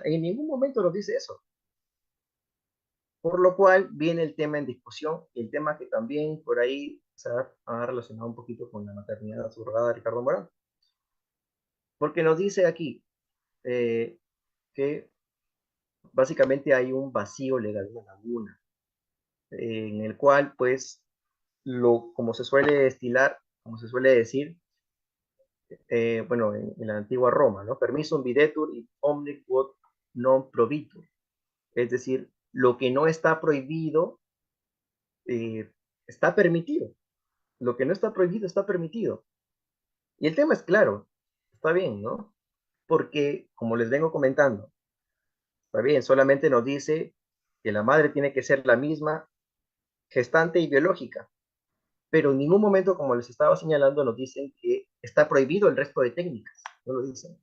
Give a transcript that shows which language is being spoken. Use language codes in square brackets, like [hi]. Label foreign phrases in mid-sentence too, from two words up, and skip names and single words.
[es] En ningún momento nos dice eso. Por lo cual viene el tema en discusión, y el tema que también por ahí se ha relacionado un poquito con la maternidad subrogada de Ricardo Morán, porque nos dice aquí que básicamente hay un vacío legal, una laguna, en el cual, pues, como se suele estilar, como se suele decir, bueno, en la antigua Roma, ¿no? [la] Permisum videtur in omne quod non probitur. [es] Es decir, lo que no está prohibido está permitido. Lo que no está prohibido está permitido. Y el tema es claro, está bien, ¿no? Porque, como les vengo comentando, está bien, solamente nos dice que la madre tiene que ser la misma gestante y biológica, pero en ningún momento, como les estaba señalando, nos dicen que está prohibido el resto de técnicas, no lo dicen.